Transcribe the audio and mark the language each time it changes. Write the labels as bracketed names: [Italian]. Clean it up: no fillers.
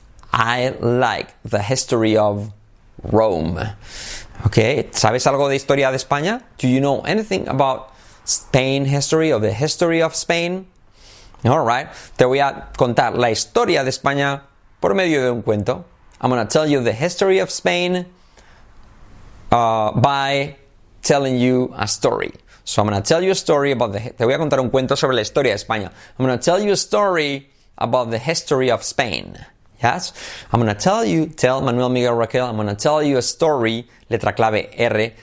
[English] I like the history of Rome. [Spanish] Okay, ¿sabes algo de historia de España? [English] Do you know anything about Spain history, or the history of Spain? [Spanish] All right, te voy a contar la historia de España por medio de un cuento. [English] I'm going to tell you the history of Spain by telling you a story. So I'm going to tell you a story about [Spanish] te voy a contar un cuento sobre la historia de España. [English] I'm going to tell you a story about the history of Spain. Yes? I'm going to tell Manuel Miguel Raquel, I'm going to tell you a story, [Spanish] letra clave R.